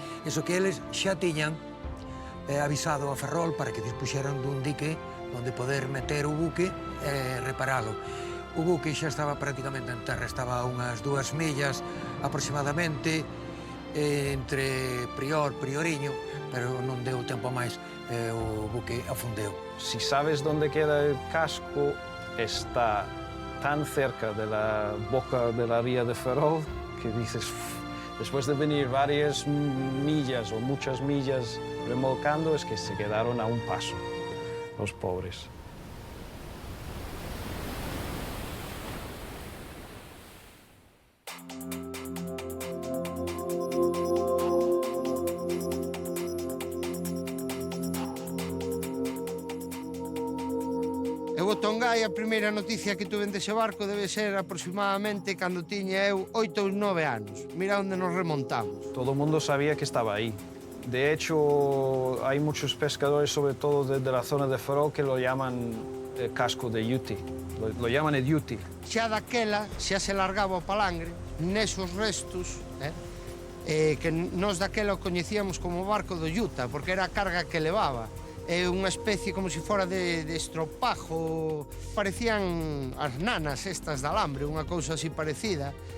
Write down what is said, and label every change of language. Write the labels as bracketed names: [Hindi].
[Galician] Eso que eles xa tiñan avisado a Ferrol para que dispuxeran dun dique onde poder meter o buque e reparalo. O buque xa estaba prácticamente en terra, estaba a unhas 2 millas aproximadamente entre Prior, Prioriño, pero non deu tempo máis, o buque afundeu. [Spanish] Si sabes dónde queda el casco, está tan cerca de la boca de la ría de Ferrol que dices, después de venir varias millas o muchas millas remolcando, es que se quedaron a un paso, los pobres. [Galician] O Tongai, a primeira noticia que tuve dese barco debe ser aproximadamente cando tiña eu 8 ou 9 anos. Mira onde nos remontamos. [Spanish] Todo el mundo sabía que estaba ahí. De hecho, hay muchos pescadores, sobre todo desde la zona de Ferrol, que lo llaman el casco de Uti. Lo llaman el Uti. [Galician] Xa daquela, xa se largaba o palangre, nesos restos, que nós daquela o coñecíamos como barco do Utah, porque era a carga que levaba. É unha especie como se fora de estropajo, parecían as nanas estas de alambre, unha cousa así parecida.